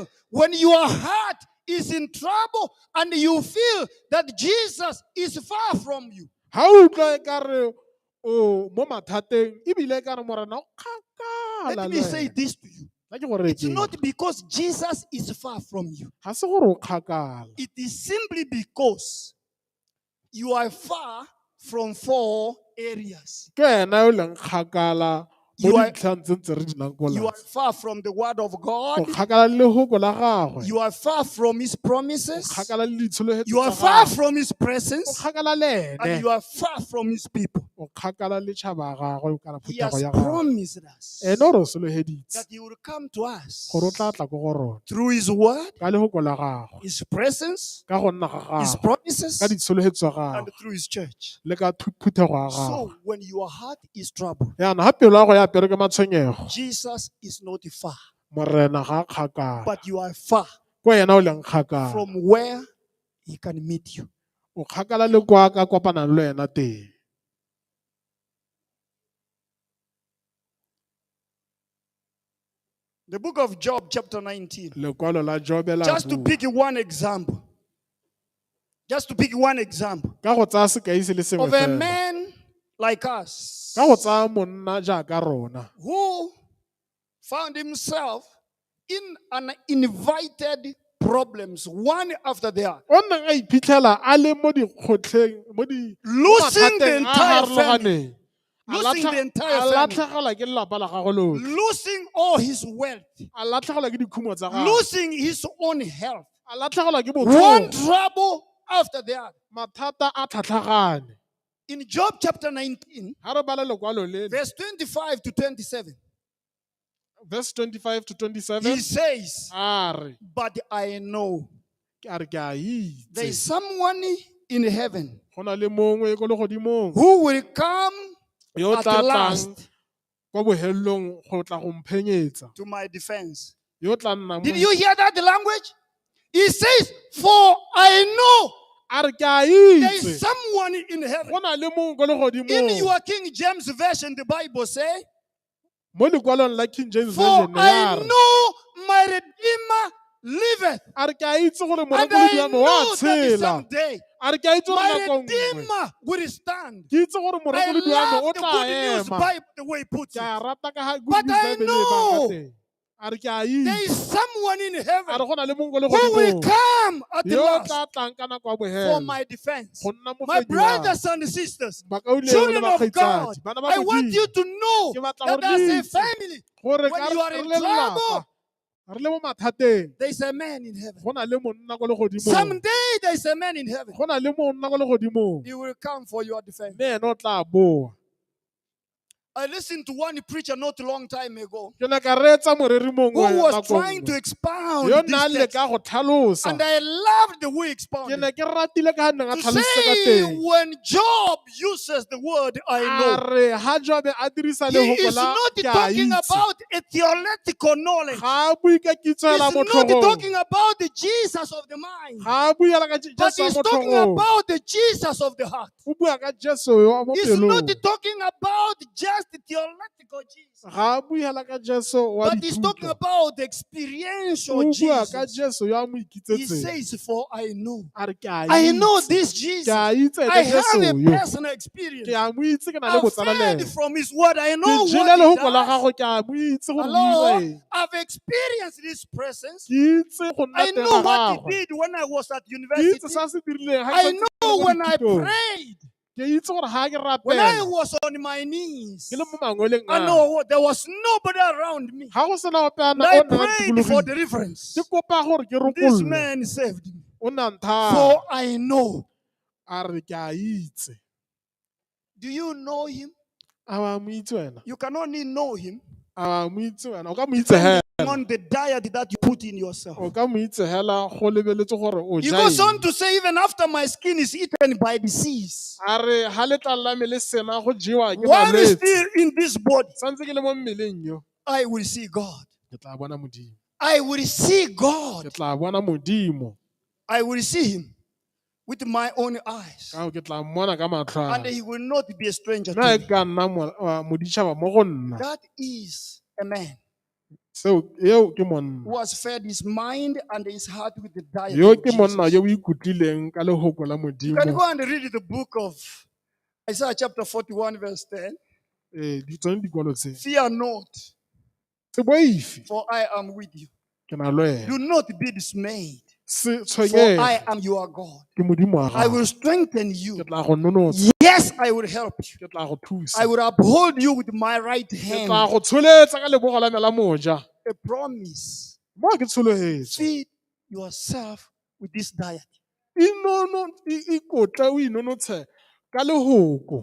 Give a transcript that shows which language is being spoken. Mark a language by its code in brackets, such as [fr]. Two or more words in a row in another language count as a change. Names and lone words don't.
[en] when your heart is in trouble and you feel that Jesus is far from you, [tn] ga o utlwa ekare o mo mathateng ebile ekare morena o kgakala [en] let [tn] le [en] me say [tn] wena. [en] this to you. [tn] Nna ke gore [en] It's [tn] keng? [en] not because Jesus is far from you. [tn] Ga se gore o kgakala. [en] It is simply because you are far from 4 areas. [tn] Ke wena yo leng kgakala mo [en] You are- [tn] dintlhang tse ntse re di nang ko [en] You are [tn] latse. [en] far from the word of [tn] O [en] God. [tn] kgakala le lehoko la gagwe. [en] You are far from his [tn] O [en] promises. [tn] kgakala le ditsholofetso [en] You are [tn] tsa [en] far [tn] gagwe. [en] from his [tn] O [en] presence. [tn] kgakala le [en] And [tn] ene. [en] you are far from his people. [tn] O kgakala le tšhaba ya gagwe kana [en] He [tn] phuthego [en] has [tn] ya gagwe. [en] promised us [tn] Ene o re o sologeditse [en] that he will come to us [tn] gore o tla tla ko go rona [en] through his word, [tn] ka lehoko la gagwe, [en] his presence, [tn] ka go nna ga [en] his [tn] gagwe, [en] promises, [tn] ka ditsholofetso tsa [en] and [tn] gagwe [en] through his church. [tn] le ka phuthego ya gagwe. [en] So when your heart is troubled, [tn] Yana ga pelo ya go ya apere ke matshwenyego, [en] Jesus is not far, [tn] morena ga a kgakala. [en] but you are far [tn] Ko wena o leng kgakala. [en] from where he can meet you. [tn] O kgakala le kwa ka kopanang le wena teng. [en] The book of Job, chapter 19. [tn] Lekwalo la Jobe la [en] Just to [tn] bua. [en] pick one example. Just to pick one example [tn] Ka go tsaya sekai se le sengwe [en] of a [tn] fela. [en] man like us [tn] Ka go tsaya monna jaaka rona, [en] who found himself in uninvited problems, one after the other. [tn] o neng a iphitlhela a le mo dikgotlheng mo [en] Losing the [tn] mathateng a [en] entire [tn] harologaneng. [en] Losing the entire [tn] A [en] family. [tn] latlhegelwa ke lelapa la gagwe lotlhe. [en] Losing all his wealth. [tn] A latlhegelwa ke dikhumo tsa gagwe. [en] Losing his own health. [tn] A latlhegelwa ke [en] One [tn] botsogo. [en] trouble after the other. [tn] Mathata a tlhatlhagane. [en] In Job chapter 19, [tn] Ha re bala lekwalo le, [en] verse 25 to 27, verse 25 to 27, he says, [tn] a re, [en] but I know [tn] a re ke a [en] there is [tn] itse. [en] someone in heaven [tn] Go na le mongwe ko legodimong [en] who will come [tn] yo o [en] at [tn] tla tlang [en] last [tn] kwa bohelelong go tla go mphenyetsa [en] to my defense. [tn] Yo tla nna [en] Did [tn] mo- [en] you hear that language? He says, for I know [tn] A re ke a [en] there [tn] itse [en] is someone in heaven. [tn] go na le mongwe ko legodimong. [en] In your King James Version, the Bible says, [tn] Mo lekwalong la King James [en] for [tn] Version ya re, [en] I know my Redeemer liveth. [tn] a re ke a itse gore [en] And [tn] morekolodi [en] I [tn] wa me wa [en] know that [tn] tshela. [en] someday [tn] A re ke a itse gore [en] my [tn] nako nngwe [en] Redeemer will stand. [tn] ke itse gore [en] I [tn] morekolodi wa me [en] love [tn] o [en] the [tn] tla [en] good news [tn] ema. [en] Bible, the way he puts [tn] Ke [en] it. [tn] a rata ka ha Good [en] But [tn] News [en] I [tn] Bible e bang ka [en] know [tn] teng. A re ke a [en] there [tn] itse. [en] is someone in [tn] A [en] heaven [tn] re go na le mongwe ko [en] who will [tn] legodimong [en] come at the [tn] yo [en] last [tn] tla tlang ka nako ya [en] for [tn] bofelo [en] my defense. [tn] go nna [en] My [tn] mofedi wa [en] brothers and sisters, [tn] bakauleng le [en] children of God, [tn] bakgaitsadi, bana ba [en] I want you [tn] Modimo. [en] to know [tn] Ke batla [en] that [tn] gore le [en] as a [tn] itse [en] family, [tn] gore [en] when [tn] ka [en] you are [tn] re [en] in [tn] le lelapa, [en] trouble, [tn] re le mo mathateng, [en] there is a man in heaven. [tn] go na le monna ko legodimong. [en] Someday there is a man in heaven. [tn] Go na le monna ko legodimong. [en] He will come for your defense. [tn] Le ena o tla boa. [en] I listened to one preacher not a long time ago [tn] Ke ne ka reetsa moreri [en] who [tn] mongwe [en] was [tn] nako [en] trying to [tn] nngwe. [en] expound [tn] Yo [en] this [tn] nna le [en] text. [tn] ka go tlhalosa. [en] And I loved the way he [tn] Ke [en] expounded. [tn] ne ke ratile ka ha neng a [en] To [tn] tlhalositse ka [en] say [tn] teng. [en] when Job uses the word I [tn] A [en] know, [tn] re ha Jobe a dirisa [en] he [tn] lehoko [en] is [tn] la [en] not [tn] ke a [en] talking [tn] itse. [en] about a theoretical knowledge. [tn] Ga a bue ka kitso [en] He's [tn] hela mo [en] not [tn] tlhogong. [en] talking about the Jesus of the mind, [tn] Ga a bue hela ka [en] but [tn] Jesu wa [en] he's [tn] mo [en] talking [tn] tlhogong. [en] about the Jesus of the heart. [tn] O bua ka Jesu wa mo [en] He's not [tn] pelong. [en] talking about just the theoretical Jesus, [tn] Ga a bue hela ka Jesu wa [en] but he's talking [tn] dithuto. [en] about the experiential [tn] O bua ka [en] Jesus. [tn] Jesu ya mo [en] He [tn] ikitsetseng. [en] says, for I know. [tn] A re ke a [en] I know [tn] itse. [en] this [tn] Ke [en] Jesus. [tn] a itse [en] I [tn] ene [en] have [tn] Jesu [en] a [tn] yo. [en] personal experience. [tn] Ke a mo itse ke na le [en] I've [tn] botsala le [en] heard [tn] ene. [en] from his word. I [tn] Ke [en] know [tn] jele [en] what he [tn] lehoko la [en] does. [tn] gago ke a mo itse gore o [en] Hello, [tn] dira eng. [en] I've experienced his presence. [tn] Ke itse go nna [en] I [tn] teng [en] know [tn] ga [en] what he [tn] gagwe. [en] did when I was at [tn] Ke itse [en] university. [tn] sa se dirileng ha ke [en] I [tn] santse ke le [en] know [tn] mo [en] when I [tn] dithutong. [en] prayed. [tn] Ke itse gore ha ke [en] When I [tn] rapela [en] was on my knees. [tn] ke le mo mangweleng [en] I [tn] a. [en] know there was nobody around me. [tn] Ga go sena ope a [en] And I [tn] o nnang [en] prayed for [tn] tikologong. [en] deliverance. [tn] Ke kopa gore ke [en] This [tn] rokollwe. [en] man saved me. [tn] O nna nthata. [en] For I know. [tn] A re ke a itse. [en] Do you know him? [tn] A wa mo itse wena. [en] You can only know him [tn] A wa mo itse wena. O ka mo itse [en] depending [tn] hela. [en] on the diet that you put in yourself. [tn] O ka mo itse hela go lebeletse gore o [en] He [tn] ja [en] goes on [tn] eng. [en] to say, even after my skin is eaten by disease, [tn] A re ha letlalo la me le sena go jewa ke [en] while [tn] malwetse. [en] still in this body, [tn] Santse ke le mo mmeleng yo. [en] I will see God. [tn] Ke tla bona Modimo. [en] I will see God. [tn] Ke tla bona Modimo. [en] I will see him with my own eyes. [tn] Ka ke tla mmona ka matlho a. [en] And he will not be a stranger to [tn] Nna e [en] me. [tn] ka nna moditšhaba mo go nna. [en] That is a man [tn] Seo eo ke monna. [en] who has fed his mind and his heart with the diet [tn] Yo [en] of [tn] ke monna [en] Jesus. [tn] yo o ikutlileng ka lehoko la [en] You can [tn] Modimo. [en] go and read the book of Isaiah chapter 41 verse 10. [tn] Di tsone dikwalo tse. [en] Fear not, [tn] Se boifi [en] for I am with you. [tn] ke na le wena. [en] Do not be dismayed, [tn] Se [en] for I [tn] tshwenyege [en] am your God. [tn] ke Modimo wa [en] I [tn] gago. [en] will strengthen [tn] Ke [en] you. [tn] tla go nonotsa. [en] Yes, I will help you. [tn] Ke tla go thusa. [en] I will uphold you with my right [tn] Ke [en] hand. [tn] tla go tsholetsa ka lebogo la me la moja. [en] A promise. [tn] Mo ke tshologetse. [en] Feed yourself with this diet. [tn] Ikotle o inonotshe ka lehoko.